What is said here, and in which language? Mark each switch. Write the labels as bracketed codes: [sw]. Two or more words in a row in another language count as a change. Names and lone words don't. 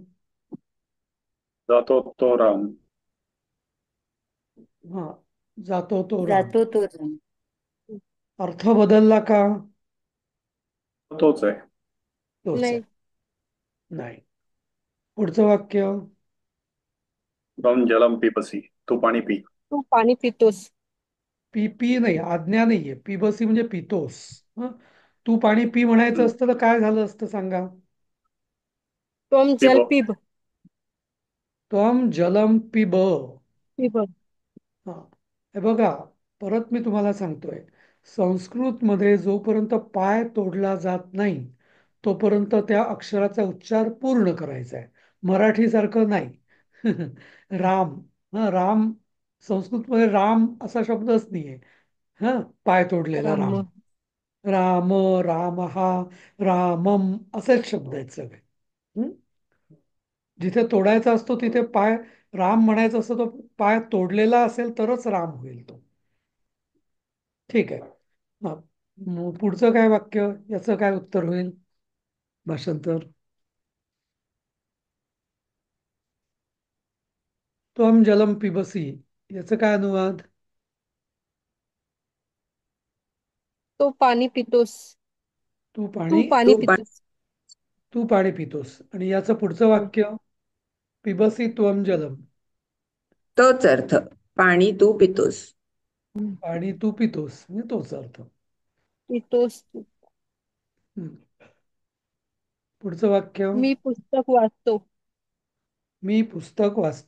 [mr] जातो तो राम. हा. जातो तो राम. जातो तो राम. अर्थ बदलला का? तोच आहे. तोच आहे. नाही. नाही. पुढचं वाक्य. [sa] त्वम जलम पिबसी. [mr] तू पाणी पी. तू पाणी पितोस. पी पी नाही, आज्ञा नाहीये. पिबसी म्हणजे पितोस. हं? तू पाणी पी म्हणायचं हम्म. असतं तर काय झालं असतं सांगा? [sa] त्वम जल पिब. पिब. त्वम जलम पिब. पिब. [mr] हा. हे बघा, परत मी तुम्हाला सांगतोय, संस्कृतमध्ये जोपर्यंत पाय तोडला जात नाही तोपर्यंत त्या अक्षराचा उच्चार पूर्ण करायचा आहे. मराठीसारखं नाही. राम. हा, राम. संस्कृतमध्ये राम असा शब्दच नाहीये. हा. पाय तोडलेला राम. राम. राम, राम हा, रामम असेच शब्द आहेत सगळे. हं? जिथे तोडायचा असतो तिथे पाय, राम म्हणायचा असतो तो पाय तोडलेला असेल तरच राम होईल तो. ठीक आहे. हा. पुढचं काय वाक्य, याचं काय उत्तर होईल? भाषांतर. [sa] त्वम जलम पिबसी [mr] याचं काय अनुवाद? तो पाणी पितोस. तू तू पाणी पाणी पितोस. तू पाणी पितोस. आणि याचं पुढचं वाक्य? [sa] पिबसी त्वम जलम. [mr] तोच अर्थ. पाणी तू पितोस. पाणी तू पितोस म्हणजे तोच अर्थ. पितोस तू. हम्म. पुढचं वाक्य. मी पुस्तक वाचतो. मी पुस्तक वाचतो.